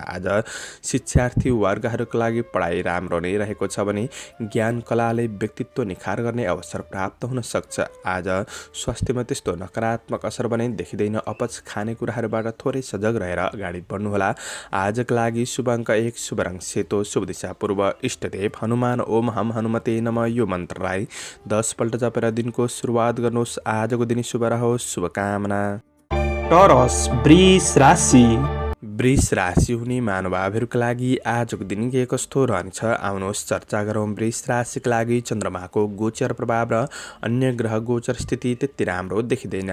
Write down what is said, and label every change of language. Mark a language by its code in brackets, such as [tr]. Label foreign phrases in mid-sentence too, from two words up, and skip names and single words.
[ne] आज शिक्षार्थी वर्गहरूका लागि पढाइ राम्रो नै रहेको छ भने ज्ञान कलाले व्यक्तित्व निखार गर्ने अवसर प्राप्त हुन सक्छ। आज स्वास्थ्यमा त्यस्तो नकारात्मक असर भने देखिँदैन। अपच खानेकुराहरूबाट थोरै सजग रहेर अगाडि बढ्नुहोला। आजका लागि शुभ अङ्क 1, शुभ रङ सेतो, शुभ दिशा पूर्व, इष्टदेव हनुमान [sa] ओम हम हनुमते नमः [ne] यो मन्त्रलाई 10 पल्ट जपेर दिनको सुरुवात गर्नुहोस्। आजको दिन शुभ रहोस्। शुभकामना। टोरस वृष राशि। वृष राशि हुने महानुभावहरूका लागि आजको दिन के कस्तो रहनेछ आउनुहोस् चर्चा गरौँ। वृष राशिका लागि चन्द्रमाको गोचर प्रभाव र अन्य ग्रह गोचर स्थिति त्यति राम्रो देखिँदैन।